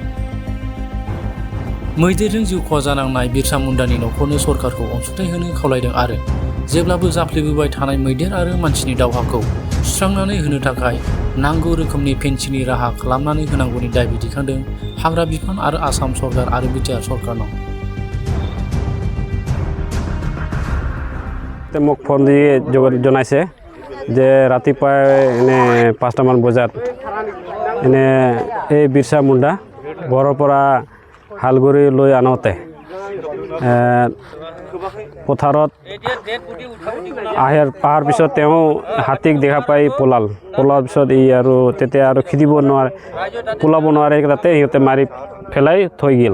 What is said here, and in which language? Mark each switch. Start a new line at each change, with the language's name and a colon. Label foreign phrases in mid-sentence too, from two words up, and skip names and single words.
Bodo: मैदेरजों जिउ खहा जानांनाय बिरसा मुन्डानि न'खरनो सरकारखौ अनसुंथाइ होनो खावलायदों आरो जेब्लाबो जाफ्लेबोबाय थानाय मैदेर आरो मानसिनि दावहाखौ सुस्रांनानै होनो थाखाय नांगौ रोखोमनि फेन्सिनि राहा खालामनानै होनांगौनि दाबि दैखांदों हाग्रा बिफान आरो आसाम सरकार आरो बिटिआर सरकारनाव।
Assamese: মোক ফোন দি জনাইছে যে ৰাতিপুৱা এনে 5টামান বজাত এনে এই বিৰছা মুণ্ডা ঘৰৰ পৰা হালগুৰি লৈ আনোতে পথাৰত অহাৰ পিছত তেওঁ হাতীক দেখা পাই পলোৱাৰ পিছত ই আৰু তেতিয়া আৰু খেদিব নোৱাৰে পলাব নোৱাৰে তাতে সিহঁতে মাৰি পেলাই থৈ গ'ল।